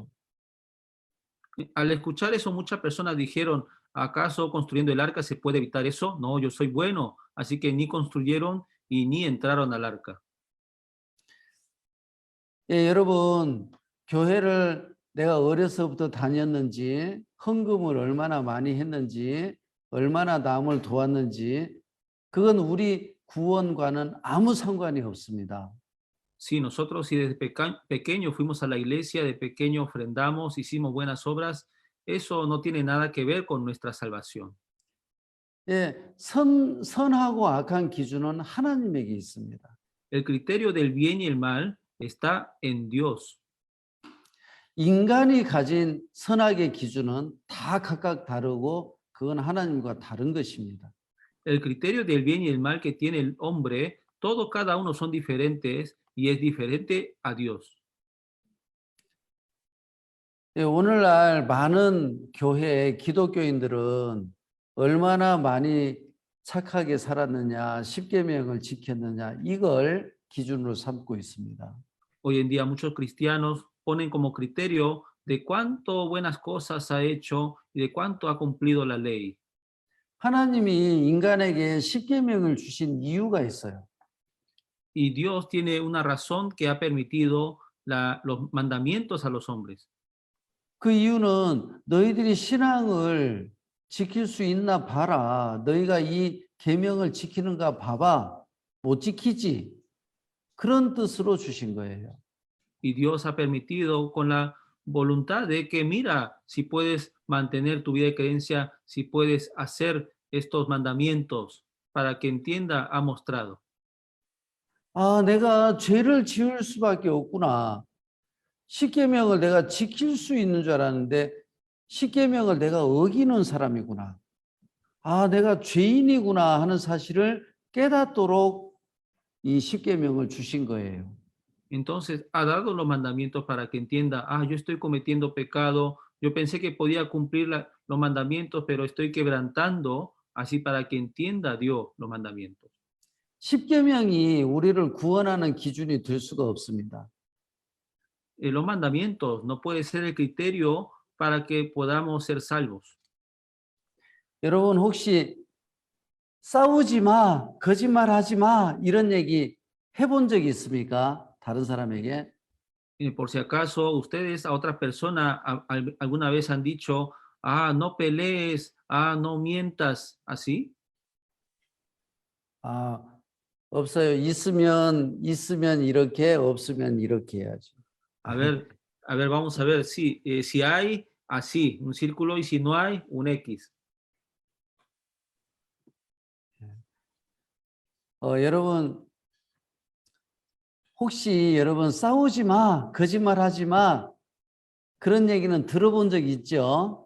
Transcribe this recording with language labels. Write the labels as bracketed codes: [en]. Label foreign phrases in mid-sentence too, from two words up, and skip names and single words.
[es] Al escuchar eso, muchas personas dijeron, ¿acaso construyendo el arca se puede evitar eso? No, yo soy bueno, así que ni construyeron y ni entraron al arca. [ko] 예, 여러분, 교회를 내가 어려서부터 다녔는지, 헌금을 얼마나 많이 했는지, 얼마나 남을 도왔는지, 그건 우리 구원과는 아무 상관이 없습니다. [es] Sí, nosotros si desde pequeño fuimos a la iglesia, de pequeño ofrendamos, hicimos buenas obras, eso no tiene nada que ver con nuestra salvación. [ko] 예, 선하고 악한 기준은 하나님에게 있습니다. [es] El criterio del bien y el mal está en Dios. [ko] 인간이 가진 선악의 기준은 다 각각 다르고 그건 하나님과 다른 것입니다. [es] El criterio del bien y el mal que tiene el hombre, todos cada uno son diferentes y es diferente a Dios. [ko] 예, 오늘날 많은 교회 기독교인들은 얼마나 많이 착하게 살았느냐, 십계명을 지켰느냐 이걸 기준으로 삼고 있습니다. [es] Hoy en día muchos cristianos ponen como criterio de cuánto buenas cosas ha hecho y de cuánto ha cumplido la ley. [ko] 하나님이 인간에게 십계명을 주신 이유가 있어요. [es] Y Dios tiene una razón que ha permitido los mandamientos a los hombres. [ko] 그 이유는 너희들이 신앙을 지킬 수 있나 봐라. 너희가 이 계명을 지키는가 봐봐. 못 지키지. 그런 뜻으로 주신 거예요. [es] Y Dios ha permitido con la voluntad de que mira si puedes mantener tu vida de creencia, si puedes hacer estos mandamientos para que entienda, ha mostrado. [ko] 아, 내가 죄를 지을 수밖에 없구나. 십계명을 내가 지킬 수 있는 줄 알았는데 십계명을 내가 어기는 사람이구나. 아, 내가 죄인이구나 하는 사실을 깨닫도록 이 십계명을 주신 거예요. [es] Entonces ha dado los mandamientos para que entienda, yo estoy cometiendo pecado, yo pensé que podía cumplir los mandamientos, pero estoy quebrantando, así para que entienda Dios los mandamientos. [ko] 십계명이 우리를 구원하는 기준이 될 수가 없습니다. [es] Los mandamientos no puede ser el criterio para que podamos ser salvos. [ko] 여러분 혹시 싸우지 마, 거짓말하지 마 이런 얘기 해본 적이 있습니까? 다른 사람에게? [es] Por si acaso ustedes a otra persona alguna vez han dicho, no pelees, no mientas, ¿así? [ko] 아, 없어요. 있으면 이렇게, 없으면 이렇게 해야죠. [es] A ver, vamos a ver, sí, si hay, así, un círculo, y si no hay, un X. [ko] 여러분 혹시 여러분 싸우지 마, 거짓말하지 마 그런 얘기는 들어본 적 있죠?